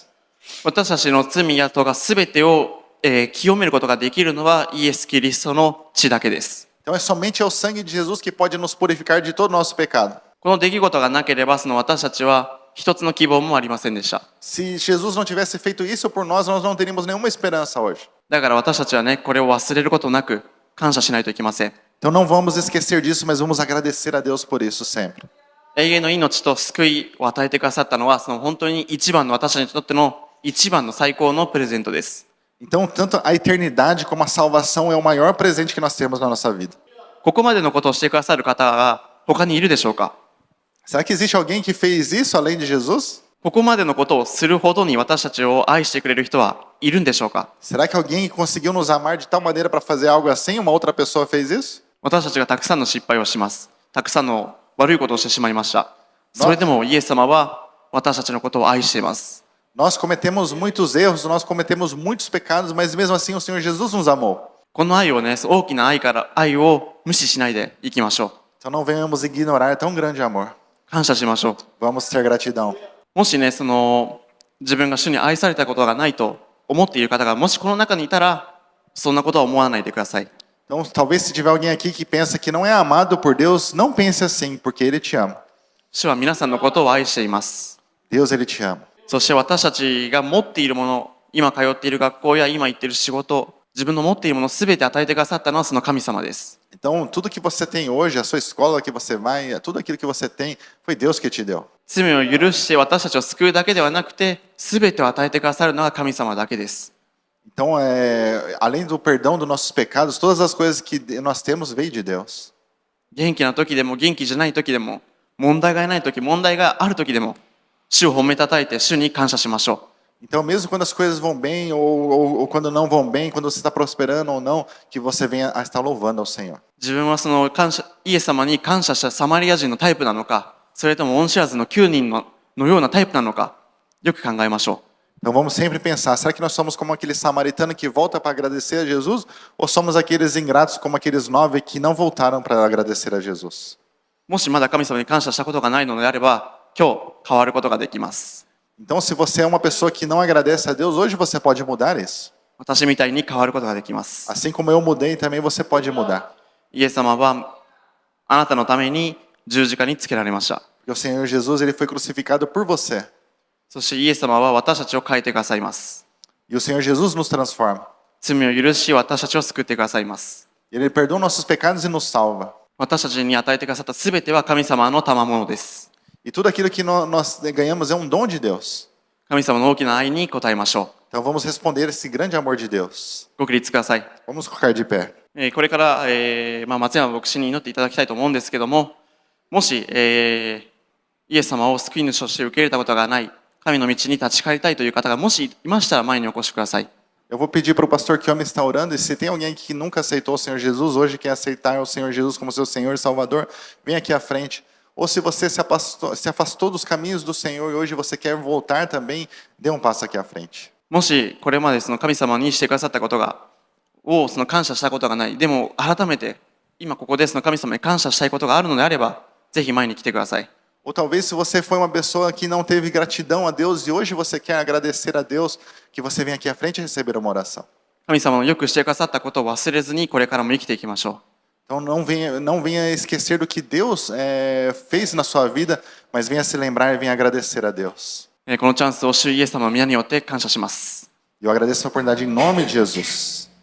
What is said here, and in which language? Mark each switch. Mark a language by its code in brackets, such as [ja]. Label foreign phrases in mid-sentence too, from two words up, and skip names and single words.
[ja] 私たちの罪や咎すべてを、清めることができるのはイエス・キリストの血だけです。 [pt] Então é somente o sangue de Jesus que pode nos purificar de todo o nosso pecado. [ja] この出来事がなければその私たちは一つの希望もありませんでした。 [pt] Se Jesus não tivesse feito isso por nós, nós não teríamos nenhuma esperança hoje. [ja] だから私たちはね、これを忘れることなく感謝しないといけません。 [pt] Então não vamos esquecer disso, mas vamos agradecer a Deus por isso sempre. [ja] 永遠の命と救いを与えてくださったのはその本当に一番の私たちにとっての一番の最高のプレゼントです。 [pt] Então, tanto a eternidade como a salvação é o maior presente que nós temos na nossa vida. [ja] ここまでのことをしてくださる方が他にいるでしょうか？ [pt] Será que existe alguém que fez isso além de Jesus? [ja] ここまでのことをするほどに私たちを愛してくれる人はいるんでしょうか？ [pt] Será que alguém conseguiu nos amar de tal maneira para fazer algo assim? Uma outra pessoa fez isso? [ja] 私たちがたくさんの失敗をします。たくさんの悪いことをしてしまいました。それでもイエス様は私たちのことを愛しています。 [pt] Nós cometemos muitos erros, nós cometemos muitos pecados, mas mesmo assim o Senhor Jesus nos amou. [ja] この愛をね、大きな愛から愛を無視しないでいきましょう。 [pt] Então não venhamos ignorar tão grande amor. [ja] 感謝しましょう。 [pt] Vamos ter gratidão. [ja] もしね、自分が主に愛されたことがないと思っている方がもしこの中にいたら、そんなことは思わないでください。 [pt] Então, talvez se tiver alguém aqui que pensa que não é amado por Deus, não pense assim, porque Ele te ama. [ja] 主は皆さんのことを愛しています。 [pt] Deus, Ele te ama. [ja] そして私たちが持っているもの、今通っている学校や今行っている仕事、自分の持っているものを全て与えてくださったのはその神様です。 [pt] Então, tudo que você tem hoje, a sua escola que você vai, tudo aquilo que você tem, foi Deus que te deu. [ja] 罪を許して私たちを救うだけではなくて、全てを与えてくださるのが神様だけです。 [pt] Então, além do perdão dos nossos pecados, todas as coisas que nós temos veio de Deus. [ja] 元気な時でも元気じゃない時でも、問題がない時、問題がある時でも、主を褒めたたえて主に感謝しましょう。 [pt] Então, mesmo quando as coisas vão bem ou quando não vão bem, quando você está prosperando ou não, que você venha a estar louvando ao Senhor. [ja] 自分はそのイエス様に感謝したサマリア人のタイプなのか、それとも恩知らずの9人のようなタイプなのか、よく考えましょう。 [pt] Então vamos sempre pensar, será que nós somos como aquele samaritano que volta para agradecer a Jesus? Ou somos aqueles ingratos como aqueles 9 que não voltaram para agradecer a Jesus? [ja] もしまだ神様に感謝したことがないのであれば、今日変わることができます。 [pt] Então, se você é uma pessoa que não agradece a Deus, hoje você pode mudar isso. [ja] 私みたいに変わることができます。 [pt] Assim como eu mudei, também você pode mudar. [ja] イエス様はあなたのために十字架につけられました。 [pt] Porque o Senhor Jesus, ele foi crucificado por você. [ja] そしてイエス様は私たちを変えてくださいます。 [pt] E o Senhor Jesus nos transforma. [ja] 罪を許し私たちを救ってくださいます。 [pt] Ele perdoa nossos pecados e nos salva. [ja] 私たちに与えてくださったすべては神様の賜物です。 [pt] E tudo aquilo que nós ganhamos é um dom de Deus. [ja] 神様の大きな愛に応えましょ [pt] Então vamos responder esse grande amor de Deus. [ja] う。ご起立ください。 [pt] Vamos colocar de pé. [ja] これから、松山牧師に祈っていただきたいと思うんですけども、もし、イエス様を救い主として受け入れたことがない、神の道に立ち返りたいという方がもしいましたら前にお越しください。 [pt] Eu vou pedir para o pastor Kiyomi estar orando, e se tem alguém que nunca aceitou o Senhor Jesus, hoje quer aceitar o Senhor Jesus como seu Senhor e Salvador, vem aqui à frente. Ou se você se afastou dos caminhos do Senhor e hoje você quer voltar também, dê um passo aqui à frente. [ja] もしこれまでその神様にしてくださったことを感謝したことがない、でも改めて今ここでその神様に感謝したいことがあるのであれば、ぜひ前に来てください。 [pt] Ou talvez se você foi uma pessoa que não teve gratidão a Deus e hoje você quer agradecer a Deus, que você venha aqui à frente e receber uma oração. [ja] 神様のよくしてくださったことを忘れずにこれからも生きていきましょう。 [pt] Então não venha esquecer do que Deus fez na sua vida, mas venha se lembrar e venha agradecer a Deus. [ja] このチャンスを主イエス様の皆によって感謝します。 [pt] E eu agradeço a oportunidade em nome de Jesus.